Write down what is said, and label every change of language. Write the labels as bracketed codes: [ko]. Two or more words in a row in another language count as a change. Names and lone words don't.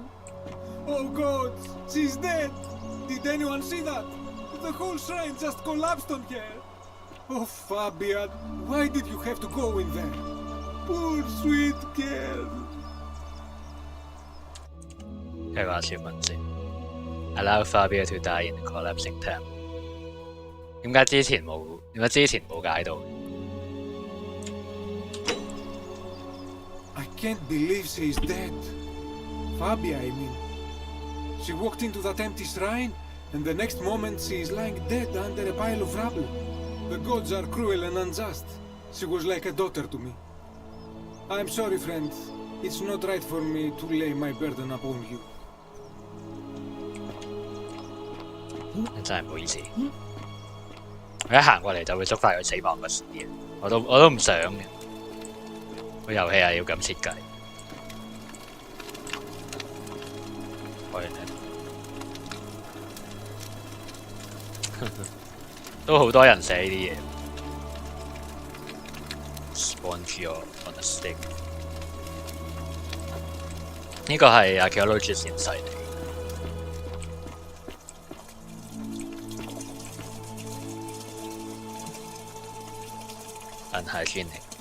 [en] Oh God, she's dead! Did anyone see that? The whole shrine just collapsed on her! Oh, Fabia, why did you have to go in there? Poor sweet girl! [yue] 睇下小文先。 [en] Allow Fabia to die in the collapsing temple。 [yue] 點解之前冇解到？ [en] I can't believe she's dead. Fabia, I mean. She walked into that empty shrine, and the next moment she is lying dead under a pile of rubble. The gods are cruel and unjust. She was like a daughter to me. I'm sorry, friend. It's not right for me to lay my burden upon you. [yue] 真係唔好意思。我一行過嚟就會觸發佢死亡嘅事件，我都唔想嘅。個遊戲係要咁設計。都好多人寫呢啲嘢。 [en] Sponge on a stick。 [yue] 呢個係 archaeologist 先犀利。unhygienic。